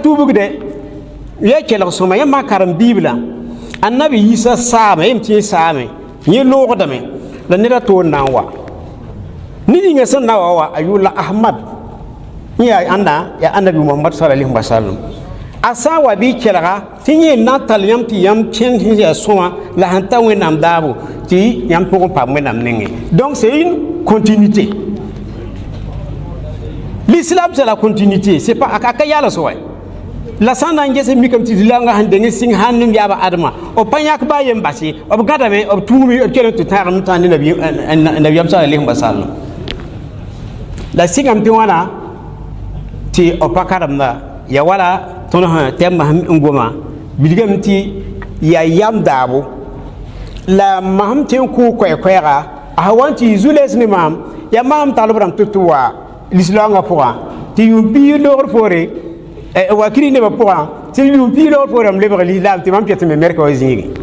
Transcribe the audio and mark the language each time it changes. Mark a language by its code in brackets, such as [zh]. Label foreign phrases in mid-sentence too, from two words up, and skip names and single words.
[mos] tuubgde ya kelg sõma yẽ maa karem biibla annabi yisa saame yem tɩ yẽ saame yẽ loogdame la ned a toor na n wa ned yĩnga sẽn na wa a yʋʋla ahmad yẽ yaa ãnda yaa annabi mohamad [ar] صلى الله وسلم [mos] a sã n wa bɩ kelga tɩ yẽ na n tall yãmb tɩ yãmb kẽnd sẽn yaa sõa la sẽn ta wẽnnaam daabo tɩ yãmb pʋg n paam wẽnnaam nengẽ [fr] donc c'est une continuité l'islam c'est la continuité c'est pas [mos] a ka yals wa la sã n na n ges mikame tɩ zilanga sẽn deng sɩng sãn nem yaaba adama b pa yãk baa yen base b gãdame b tũumi b kell n tɩ tãagem tã ne nabiyam [ar] صلى الله وسلم [mos] la sɩngame tɩ wãna tɩ b pa karemda ya wala tõnd sã tɛmba n goma bilgame tɩ yaa yam daabo la masem tɩ n kʋʋ koɛɛ-koɛɛga a sã wa n tɩ zu-les ne maam yaa maam tagl b rãmb tɩ tɩ wa lislaoongã pʋgã tɩ yʋʋm piig loogr poore wa kiri nebã pʋgã tɩ yʋʋm piig loogr poore m lebg lislaam tɩ mam pɩ tɩ me mɛrka wa zĩige